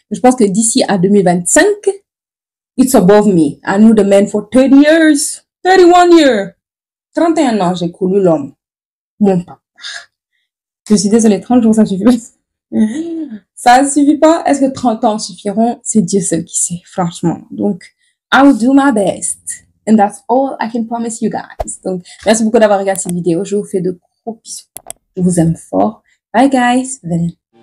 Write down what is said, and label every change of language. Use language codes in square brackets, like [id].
[fr] Je pense que d'ici à 2025, [en] it's above me. I knew the man for 30 years. 31 years. [fr] 31 ans, j'ai connu l'homme. Mon papa. Je suis désolée, 30 jours, ça suffit pas. Ça suffit pas. Est-ce que 30 ans suffiront? C'est Dieu seul qui sait, franchement. Donc, [en] I will do my best. And that's all I can promise you guys. [fr] Donc, merci beaucoup d'avoir regardé cette vidéo. Je vous fais de gros bisous. Je vous aime fort. [en] Bye guys. [fr] Venez.